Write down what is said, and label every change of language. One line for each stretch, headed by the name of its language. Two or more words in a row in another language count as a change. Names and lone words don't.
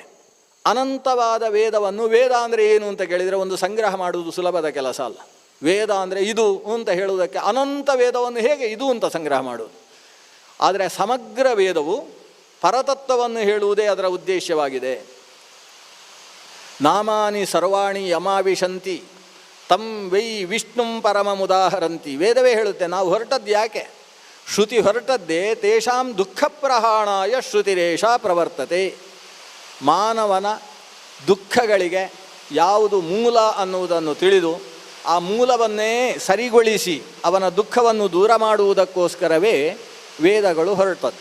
Kannada: ಅನಂತವಾದ ವೇದವನ್ನು, ವೇದ ಅಂದರೆ ಏನು ಅಂತ ಕೇಳಿದರೆ ಒಂದು ಸಂಗ್ರಹ ಮಾಡುವುದು ಸುಲಭದ ಕೆಲಸ ಅಲ್ಲ. ವೇದ ಅಂದರೆ ಇದು ಅಂತ ಹೇಳುವುದಕ್ಕೆ ಅನಂತ ವೇದವನ್ನು ಹೇಗೆ ಇದು ಅಂತ ಸಂಗ್ರಹ ಮಾಡುವುದು? ಆದರೆ ಸಮಗ್ರ ವೇದವು ಪರತತ್ವವನ್ನು ಹೇಳುವುದೇ ಅದರ ಉದ್ದೇಶವಾಗಿದೆ.
Sanskrit: ನಾಮಾನಿ ಸರ್ವಾಣಿ ಯಮಾವಿಶಂತಿ ತಂ ವೈ ವಿಷ್ಣುಂ ಪರಮಮುದಾಹರಂತಿ.
Kannada: ವೇದವೇ ಹೇಳುತ್ತೆ ನಾವು ಹೊರಟದ್ದು ಯಾಕೆ? ಶ್ರುತಿ ಹೊರಟದ್ದೇ
Sanskrit: ತೇಷಾಂ ದುಃಖ ಪ್ರಹಾಣಾಯ ಶ್ರುತಿರೇಷ ಪ್ರವರ್ತತೆ.
Kannada: ಮಾನವನ ದುಃಖಗಳಿಗೆ ಯಾವುದು ಮೂಲ ಅನ್ನುವುದನ್ನು ತಿಳಿದು ಆ ಮೂಲವನ್ನೇ ಸರಿಗೊಳಿಸಿ ಅವನ ದುಃಖವನ್ನು ದೂರ ಮಾಡುವುದಕ್ಕೋಸ್ಕರವೇ ವೇದಗಳು ಹೊರಟದ್ದು.